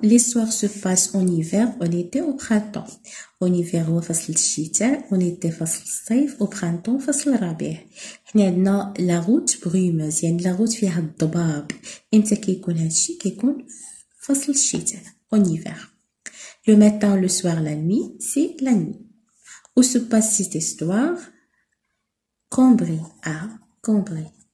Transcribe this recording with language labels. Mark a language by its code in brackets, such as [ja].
[fr] l'histoire se passe en hiver en été au printemps. en hiver [ar] هو فصل الشتاء [fr] en été [ar] فصل الصيف [fr] au printemps [ar] فصل الربيع. حنا عندنا لا روت بروموز يعني لا روت فيها الضباب. امتى كيكون هادشي؟ كيكون فصل الشتاء [fr] en hiver. Le matin, le soir, la nuit, c'est la nuit. Où se passe cette histoire? Cambry à Cambry.